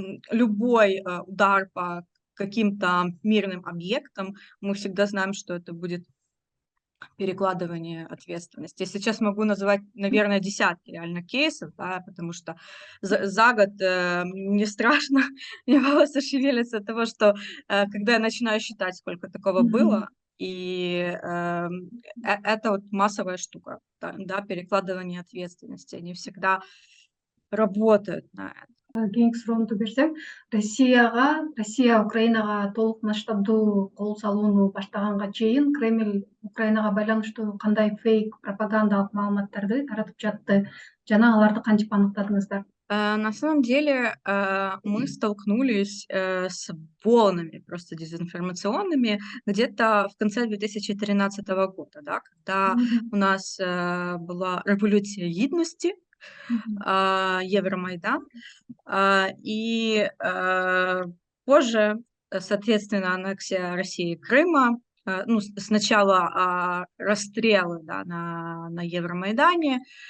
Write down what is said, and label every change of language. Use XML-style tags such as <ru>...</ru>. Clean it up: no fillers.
<ru>Любой удар по каким-то мирным объектам, мы всегда знаем, что это будет перекладывание ответственности. Я сейчас могу называть, наверное, десятки реально кейсов, да, потому что за год мне страшно, мне волосы шевелятся от того, что когда я начинаю считать, сколько такого было, и это вот массовая штука, да, перекладывание ответственности, они всегда работают на это.</ru> <ky>Кийинки суроону берсем, Россия Украинага толук масштабдуу кол салууну баштаганга чейин Кремль Украинага байланыштуу кандай фейк пропагандалык маалыматтарды таратып жатты жана аларды кантип аныктадыңыздар?</ky> <ru>На самом деле мы столкнулись с волнами просто дезинформационными где-то в конце 2013 года, да, когда у нас была революция гідності, Евромайдан, и позже, соответственно, аннексия России Крыма, ну, сначала расстрелы, да, на Евромайдане,</ru>